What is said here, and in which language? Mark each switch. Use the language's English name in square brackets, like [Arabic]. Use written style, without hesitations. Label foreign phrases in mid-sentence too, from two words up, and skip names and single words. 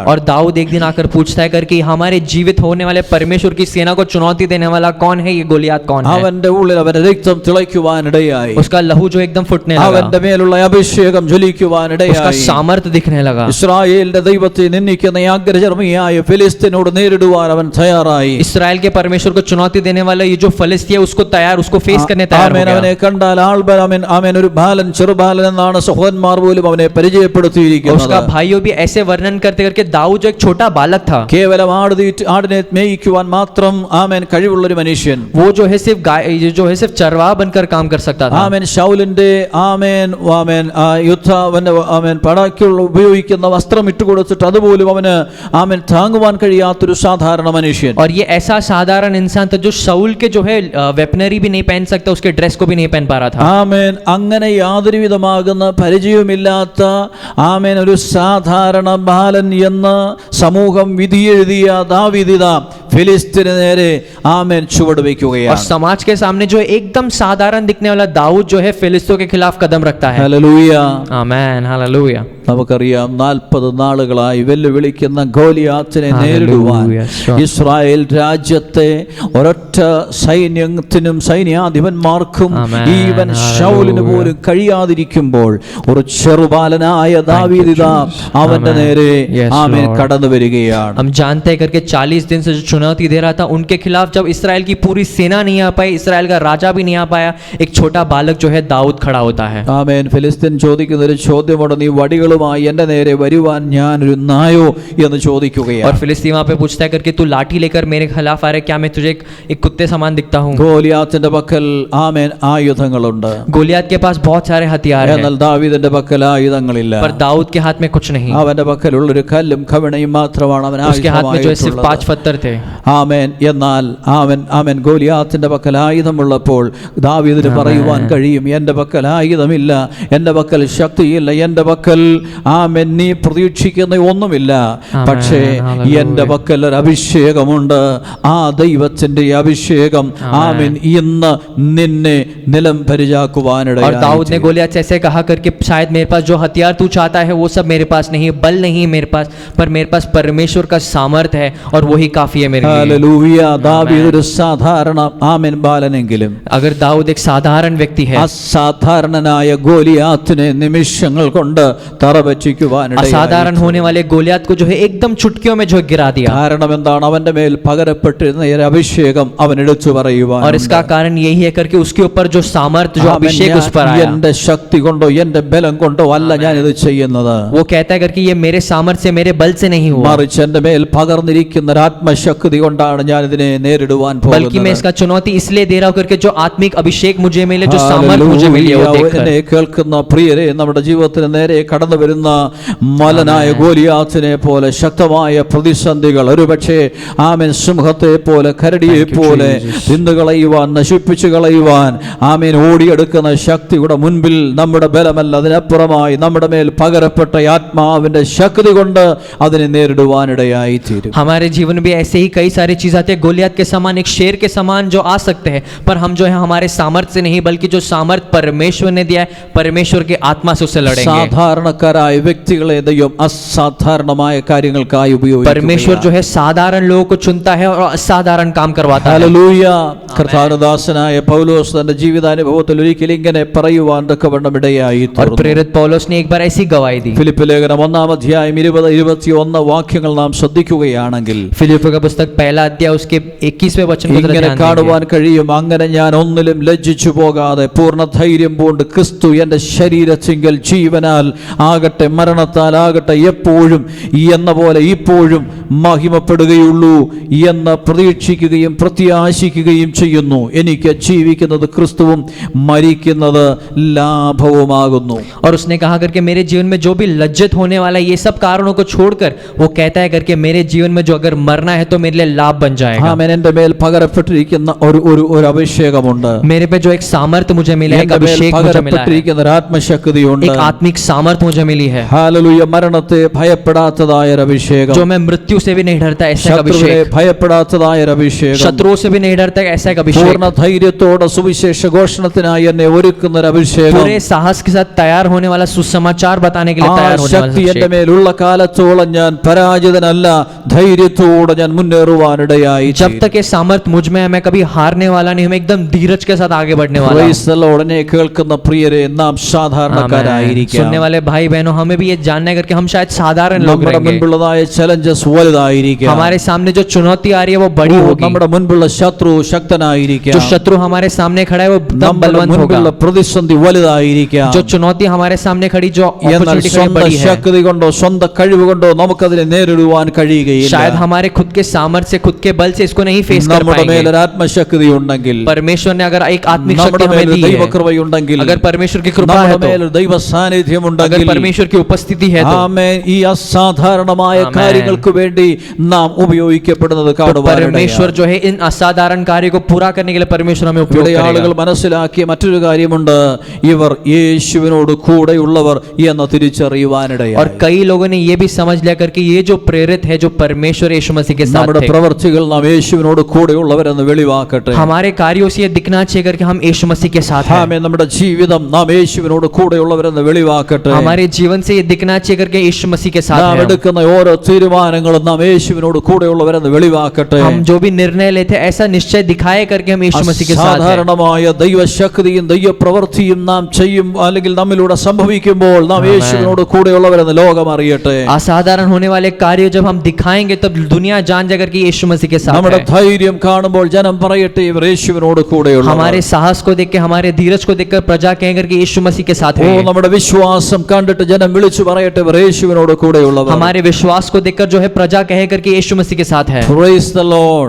[Hindi] और दाऊद एक दिन आकर पूछता है करके हमारे जीवित होने वाले परमेश्वर की सेना को चुनौती देने वाला कौन है, ये गोलियत कौन है। [Malayalam] അവന്റെ ഉള്ളിൽ അവന്റെ രക്തം തിളയ്ക്കുവാനിടയായി, [Hindi] उसका लहू जो एकदम फुटने लगा, [Malayalam] അവന്റെ മേലുള്ള അഭിഷേകം [Hindi] उसका [Malayalam] ജ്വലിക്കുവാനിടയായി. [Hindi] सामर्थ्य दिखने लगा। [Malayalam] ഇസ്രായേലിന്റെ ദൈവത്തെ നിന്ദിക്കുന്ന ഈ അഗ്രചർമ്മിയായ ഫിലിസ്ത്യനോട് നേരിടുവാൻ അവൻ തയ്യാറായി. [Hindi] इस्राएल के परमेश्वर को चुनौती देने वाला ये जो फलिस्ती है उसको फेस करने तैयार हो [Malayalam] ആമേൻ അവനെ [Hindi] गया। [Malayalam] കണ്ടാൽ ആമേൻ ഒരു ബാലൻ, ചെറുബാലൻ എന്നാണ് സഹോദരന്മാർ പോലും അവനെ [Hindi] और [Malayalam] പരിചയപ്പെടുത്തിയിരിക്കുന്നത്. [Hindi] उसका भाइयों भी ऐसे वर्णन करते करके दाऊद जो एक छोटा बालक था, [Malayalam] കേവലം ആടിനെ മേയിക്കുവാൻ മാത്രം ആമേൻ കഴിവുള്ള ഒരു മനുഷ്യൻ. [Hindi] वो जो है सिर्फ चरवाहा बनकर काम कर सकता था। [Malayalam] ആമേൻ ശൗലിന്റെ ആമേൻ പടയ്ക്കുള്ള ഉപയോഗിക്കുന്ന വസ്ത്രം ഇട്ടുകൊടുത്തിട്ട് അതുപോലും അവന് ആമേൻ താങ്ങുവാൻ കഴിയാത്തൊരു സാധാരണ മനുഷ്യൻ. [Hindi] और ये ऐसा साधारण इंसान था जो शाऊल के जो है वेपनरी भी नहीं पहन सकता, उसके ड्रेस को भी नहीं पहन पा रहा था। [Malayalam] ആമേൻ അങ്ങനെ യാതൊരു വിധമാകുന്ന പരിചയമില്ലാത്ത ആമേൻ ഒരു സാധാരണ ബാലൻ എന്ന് സമൂഹം വിധിയെഴുതിയ ദാവീദ് ഫിലിസ്ത്യന് നേരെ ആമേൻ ചുവട് [Hindi] और [Malayalam] വയ്ക്കുകയാണ്. [Hindi] समाज के सामने जो एकदम साधारण दिखने वाला दाऊद जो है फिलिस्तियों के खिलाफ कदम रखता है। [Malayalam] ഹല്ലേലൂയ. [Hindi] आमेन, हालेलुया। [Malayalam] നമുക്കറിയാം 40 നാളുകളായി വെല്ലുവിളിക്കുന്ന ഗോലിയാത്തിനെ നേരിടുവാൻ Hallelujah. ഇസ്രായേൽ രാജ്യത്തെ ഒരൊറ്റ സൈന്യത്തിനും സൈന്യാധിപന്മാർക്കും Amen. ഈവൻ ശൗലിന് Hallelujah. പോലും കഴിയാതിരിക്കുമ്പോൾ ഒരു ചെറുബാലനായ ദാവീദ് അവന്റെ Amen. നേരെ Yes, ആമേൻ Lord. കടന്നു വരികയാണ്. [Hindi] हम जानते हैं करके 40 दिन से जो चुनौती दे रहा था उनके खिलाफ जब इस्राएल की पूरी सेना नहीं आ पाई, इस्राएल का राजा भी नहीं आ पाया, एक छोटा बालक जो है दाऊद खड़ा होता है। [Malayalam] ആമേൻ. ഫിലിസ്ത്യൻ ചോദിക്കുന്ന ഒരു ചോദ്യമുണ്ട്, നീ വടികളുമായി എന്റെ നേരെ വരുവാൻ ഞാനൊരു നായോ എന്ന് [Hindi] और [Malayalam] ചോദിക്കുകയാണ്. [Hindi] फिलिस्ती वहां पे पूछता है करके तू लाठी लेकर मेरे खिलाफ आ रहा है, क्या मैं तुझे एक कुत्ते समान दिखता हूँ। [Malayalam] ഗോലിയാത്തിന്റെ പക്കൽ ആമേൻ ആയുധങ്ങളുണ്ട്, [Hindi] गोलियत के पास बहुत सारे हथियार [Malayalam] എന്നാൽ [Hindi] हैं, [Malayalam] ദാവീദിന്റെ പക്കൽ ആയുധങ്ങളില്ല. [Hindi] पर दाऊद के हाथ में कुछ नहीं। [Malayalam] അവന്റെ പക്കലുള്ള ഒരു കല്ലും കവണയും മാത്രമാണ് അവൻ [Hindi] उसके हाथ में जो है सिर्फ 5 पत्थर थे। [Malayalam] ആമേൻ. എന്നാൽ ആമേൻ ഗോലിയാത്തിന്റെ പക്കൽ ആയുധമുള്ളപ്പോൾ ദാവീദിന് പറയുവാൻ കഴിയും, എന്റെ പക്കൽ ആയുധമില്ല, എന്റെ പക്കൽ ശക്തിയില്ല, എന്റെ പക്കൽ ആമേൻ നീ പ്രതീക്ഷിക്കുന്ന ഒന്നുമില്ല, പക്ഷേ എന്റെ പക്കൽ ഒരു അഭിഷേകമുണ്ട്. ആ ദൈവത്തിന്റെ അഭിഷേകം ആമേൻ ഇന്ന് നിന്നെ നിലം [Hindi] और [Malayalam] പരിചാക്കുവാനിടയായി. [Hindi] दाऊद ने गोलियत से ऐसे कहा करके शायद मेरे पास जो हथियार तू चाहता है वो सब मेरे पास नहीं है, बल नहीं है मेरे पास, पर मेरे पास परमेश्वर का सामर्थ है और वही काफी है मेरे मेरे लिए। [Malayalam] ഹല്ലേലൂയ. ദാവീദ് ഒരു സാധാരണ ആമേൻ ബാലനെങ്കിലും [Hindi] अगर दाऊद एक साधारण व्यक्ति है, [Malayalam] അസാധാരണനായ ഗോലിയാത്തിനെ നിമിഷങ്ങൾ കൊണ്ട് തറപറ്റിക്കുവാനിടയായി. [Hindi] असाधारण होने वाले गोलियत को जो है एकदम चुटकियों में जो गिरा दिया। [Malayalam] കാരണം എന്താണ്? അവന്റെ മേൽ പകരപ്പെട്ടിരുന്ന ഈ ഒരു അഭിഷേകം അവൻ എടുത്തു പറയുവാൻ. [Hindi] और इसका कारण यही है करके उसके ऊपर जो सामर्थ्य जो अभिषेक उस पर आया। [Malayalam] എന്റെ ശക്തി കൊണ്ടോ എന്റെ ബലം കൊണ്ടോ അല്ല ഞാൻ ഇത് ചെയ്യുന്നത്. [Hindi] वो कहता है करके ये मेरे सामर्थ्य से मेरे बल से नहीं हुआ, [Malayalam] മറിച്ച് എന്റെ മേൽ പകർന്നിരിക്കുന്ന ഒരു ആത്മശക്തി കൊണ്ടാണ് ഞാൻ ഇതിനെ നേരിടുവാൻ [Hindi] बल्कि मैं [Malayalam] പോകുന്നത്. [Hindi] इसका चुनौती इसलिए दे रहा हूं करके जो आत्मिक अभिषेक मुझे मिले, जो सामर्थ्य मुझे मिले वो देखकर। [Malayalam] എന്നെ കേൾക്കുന്ന പ്രിയരെ, നമ്മുടെ ജീവിതത്തിന് നേരെ കടന്നു വരുന്ന മലനായ ഗോലിയാത്തിനെ പോലെ ശക്തമായ പ്രതിസന്ധികൾ, ഒരുപക്ഷെ ആമേൻ സിംഹത്തെ പോലെ കരടിയെ പോലെ തിന്നുകളയുവാൻ, നശിപ്പിച്ചു കളയുവാൻ ആമേൻ ഓടിയെടുക്കുന്ന ശക്തിയുടെ മുൻപിൽ നമ്മുടെ ബലമല്ല, അതിനപ്പുറമായി നമ്മുടെ മേൽ പകരപ്പെട്ട ആത്മാവിന്റെ ശക്തി കൊണ്ട് അതിനെ നേരിടുവാനിടയായി തീരും. [Hindi] हमारे जीवन में भी ऐसे ही कई सारी चीज आती है, गोलियत के समान, एक शेर के समान जो आ सकते हैं, पर हम जो है हमारे सामर्थ्य से नहीं बल्कि जो सामर्थ्य परमेश्वर ने दिया है, परमेश्वर के आत्मा से उससे लड़ेंगे। [Malayalam] സാധാരണക്കാരായ വ്യക്തികളെ ദൈവം അസാധാരണമായ കാര്യങ്ങൾക്കായി ഉപയോഗിക്കും. [Hindi] परमेश्वर जो है साधारण लोगों को चुनता है और असाधारण काम करवाता है। [Malayalam] ഹല്ലേലൂയ. കർത്താവദാസനായ പൗലോസ് തന്റെ ജീവിതാനുഭവത്തിൽ ഒരിക്കൽ ഇങ്ങനെ പറയുവാൻ തക്കവണ്ണം ഇടയായി [Hindi] और [Malayalam] തീർന്നു. [Hindi] प्रेरित पौलुस ने एक बार ऐसी गवाही दी। [Malayalam] ഫിലിപ്പ് ലേഖനം 1-ാം അധ്യായം 20-21 വാക്യങ്ങൾ നാം ശ്രദ്ധിക്കുകയാണെങ്കിൽ [Hindi] फिलिप्पियों का पुस्तक 1 अध्याय उसके 21वें वचन को जरा [Malayalam] ഇങ്ങനെ [Hindi] ध्यान [Malayalam] കാണുവാൻ [Hindi] देंगे। [Malayalam] കഴിയും. അങ്ങനെ ഞാൻ ഒന്നിലും ലജ്ജിച്ചു പോകാതെ പൂർണ്ണ ധൈര്യം പൂണ്ട് ക്രിസ്തു എന്റെ ശരീരത്തിങ്കൽ ജീവനാൽ ആകട്ടെ മരണത്താൽ ആകട്ടെ എപ്പോഴും എന്ന പോലെ ഇപ്പോഴും മഹിമപ്പെടുകയുള്ളൂ എന്ന് പ്രതീക്ഷിക്കുകയും പ്രത്യാശിക്കുകയും ചെയ്യുന്നു. എനിക്ക് ജീവിക്കുന്നത് ക്രിസ്തുവും മരിക്കുന്നത് ലാഭവുമാകുന്നു. [Hindi] और उसने कहा करके मेरे जीवन में जो भी लज्जित होने वाला है, ये सब कारणों को छोड़कर वो कहता है करके मेरे जीवन में जो अगर मरना है तो मेरे लिए लाभ बन जाएगा। [Malayalam] ആമേൻ. എന്റെ മേൽ പകരപ്പെട്ടിരിക്കുന്ന ഒരു അഭിഷേകമുണ്ട്. [Hindi] मेरे पे जो एक सामर्थ्य मुझे मिला है, एक [Malayalam] എന്റെ മേൽ [Hindi] अभिषेक मुझे मिला है, [Malayalam] പകരപ്പെട്ടിരിക്കുന്ന ഒരു ആത്മശക്തിയുണ്ട്. [Hindi] एक आत्मिक सामर्थ्य मुझे मिली है, [Malayalam] ഹല്ലേലൂയ. മരണത്തെ ഭയപ്പെടാത്തതായ ഒരു അഭിഷേകം, [Hindi] जो मैं मृत्यु से भी नहीं डरता ऐसा एक [Malayalam] ശത്രുവിനെ [Hindi] अभिषेक, [Malayalam] ഭയപ്പെടാത്തതായ ഒരു അഭിഷേകം, [Hindi] शत्रुओं से भी नहीं डरता ऐसा एक अभिषेक, [Malayalam] പൂർണ്ണ ധൈര്യത്തോടെ സുവിശേഷ ഘോഷണത്തിനായി എന്നെ ഒരുക്കുന്ന ഒരു അഭിഷേകം. [Hindi] पूरे साहस के साथ तैयार होने वाला, सुसमाचार बताने के लिए [Malayalam] ആ [Hindi] तैयार होने [Malayalam] ശക്തി [Hindi] वाला [Malayalam] എന്റെ [Hindi] अभिषेक। [Malayalam] മേലുള്ള കാലത്തോളം ഞാൻ പരാജിതനല്ല, ധൈര്യത്തോടെ ഞാൻ മുന്നേറുവാനിടയായി. [Hindi] जब तक ये सामर्थ्य मुझ में है, मैं कभी हारने वाला नहीं हूं, मैं एकदम धीरज के साथ आगे बढ़ने वाला हूं। [English] Praise the Lord. [Malayalam] എന്നെ കേൾക്കുന്ന പ്രിയരെ, നാം സാധാരണക്കാരായിരിക്കാം. [Hindi] सुनने वाले भाई बहनों, हमें भी ये जानना है करके हम शायद साधारण लोग [Malayalam] നമ്മുടെ [Hindi] रहेंगे। [Malayalam] മുൻപിലുള്ളതായ ചലഞ്ചസ് വലുതായിരിക്കാം. [Hindi] हमारे सामने जो चुनौती आ रही है वो बड़ी होगी, [Malayalam] നമ്മുടെ മുൻപിലുള്ള ശത്രു ശക്തനായിരിക്കാം. [Hindi] जो शत्रु हमारे सामने खड़ा है वो एकदम [Malayalam] നമ്മുടെ [Hindi] बलवंत [Malayalam] മുൻപിലുള്ള [Hindi] होगा, [Malayalam] പ്രതിസന്ധി വലുതായിരിക്കാം. [Hindi] जो चुनौती हमारे सामने खड़ी, जो [Malayalam] എന്നാൽ [Hindi] opportunity खड़ी [Malayalam] സ്വന്തം [Hindi] बड़ी है, [Malayalam] ശക്തി കൊണ്ടോ സ്വന്തം കഴിവ് കൊണ്ടോ നമുക്കതിനെ നേരിടുവാൻ കഴിയുകയില്ല. [Hindi] शायद हमारे खुद के सामर्थ्य से, खुद के बल से इसको नहीं फेस कर [Malayalam] നമ്മുടെ [Hindi] पाएंगे। [Malayalam] മേലൊരു ആത്മശക്തി ഉണ്ടെങ്കിൽ, [Hindi] परमेश्वर ने अगर एक आत्मिक शक्ति [Malayalam] നമ്മുടെ [Hindi] हमें [Malayalam] മേലൊരു [Hindi] दी है, [Malayalam] ദൈവകൃപയുണ്ടെങ്കിൽ, [Hindi] अगर परमेश्वर की कृपा [Malayalam] നമ്മുടെ [Hindi] है तो, [Malayalam] മേലൊരു ദൈവ സാന്നിധ്യം [Hindi] अगर [Malayalam] ഉണ്ടെങ്കിൽ, [Hindi] परमेश्वर की उपस्थिति है तो, [Malayalam] ആമേൻ, ഈ അസാധാരണമായ ആമേൻ. കാര്യങ്ങൾക്ക് വേണ്ടി നാം ഉപയോഗിക്കപ്പെടുന്നത് [Hindi] तो परमेश्वर [Malayalam] കാണുവാൻ. [Hindi] जो है इन असाधारण कार्य को पूरा करने के लिए परमेश्वर हमें उपयोग [Malayalam] ഇവിടെ ആളുകൾ [Hindi] करेगा। [Malayalam] മനസ്സിലാക്കിയ മറ്റൊരു കാര്യമുണ്ട്, ഇവർ യേശുവിനോട് കൂടെയുള്ളവർ എന്ന് തിരിച്ചറിയുവാനിടയായി. [Hindi] और कई लोगों ने ये भी समझ लिया करके ये जो प्रेरित है, जो परमेश्वर यीशु मसीह के साथ [Malayalam] നമ്മുടെ [Hindi] थे, [Malayalam] പ്രവർത്തികൾ നാം യേശുവിനോട് കൂടെയുള്ളവരെന്ന് വെളിവാക്കട്ടെ. [Hindi] हमारे कार्यों से ये दिखना चाहिए करके हम यीशु मसीह के साथ हैं। [Malayalam] ആമേൻ. നമ്മുടെ ജീവിതം നാം യേശുവിനോട് കൂടെയുള്ളവരെന്ന് വെളിവാക്കട്ടെ. [Hindi] हमारे जीवन से ये दिखना चाहिए करके यीशु मसीह के साथ [Malayalam] നാം [Hindi] हैं। [Malayalam] എടുക്കുന്ന ഓരോ തീരുമാനങ്ങളും നാം യേശുവിനോട് കൂടെയുള്ളവരെന്ന് വെളിവാക്കട്ടെ. [Hindi] हम जो भी निर्णय लेते हैं ऐसा निश्चय दिखाए करके हम यीशु मसीह के साथ हैं। [Malayalam] സാധാരണമായ ദൈവശക്തിയും ദൈവപ്രവൃത്തിയും നാം ചെയ്യും അല്ലെങ്കിൽ നമ്മിലൂടെ സംഭവിക്കുമ്പോൾ നാം യേശുവിനോട് കൂടെയുള്ളവരെന്ന് ലോകം അറിയട്ടെ. [Hindi] असाधारण होने वाले कार्य जब हम दिखाएंगे तब दुनिया जान जाएगी कि यीशु मसीह के साथ [Malayalam] നമ്മുടെ [Hindi] है। [Malayalam] ധൈര്യം കാണുമ്പോൾ ജനം പറയട്ടെ, ഇവർ യേശുവിനോട് കൂടെയുള്ളവർ. [Hindi] हमारे साहस को देख के, हमारे धीरज को देखकर प्रजा कहेंगे कि यीशु मसीह के साथ है। [Malayalam] നമ്മുടെ വിശ്വാസം കണ്ടിട്ട് ജനം വിളിച്ചു പറയട്ടെ, ഇവർ യേശുവിനോട് കൂടെയുള്ളവർ. [Hindi] हमारे विश्वास को देखकर जो है प्रजा कहेगा कि यीशु मसीह के साथ है। [English] Praise the Lord.